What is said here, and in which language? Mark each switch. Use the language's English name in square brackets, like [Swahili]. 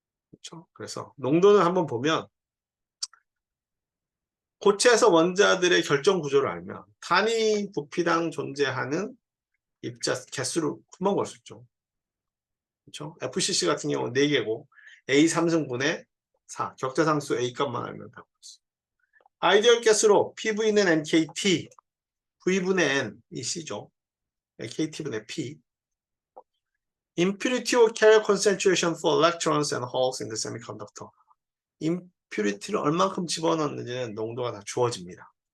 [Korean] 그렇죠? 그래서 농도는 한번 보면 고체에서 원자들의 결정 구조를 알면 단위 부피당 존재하는 입자 개수를 금방 볼 수 있죠. 그렇죠? FCC 같은 경우는 4개고 A 3승분의 4 격자상수 A 값만 알면 다 볼수 있어요. 아이디얼 가스로 PV는 NKT V분의 N 이 C죠. KT분의 P [English] Impurity or carrier concentration for electrons and holes in the semiconductor. [Korean] impurity를 얼만큼 집어넣는지는 농도가 다 주어집니다.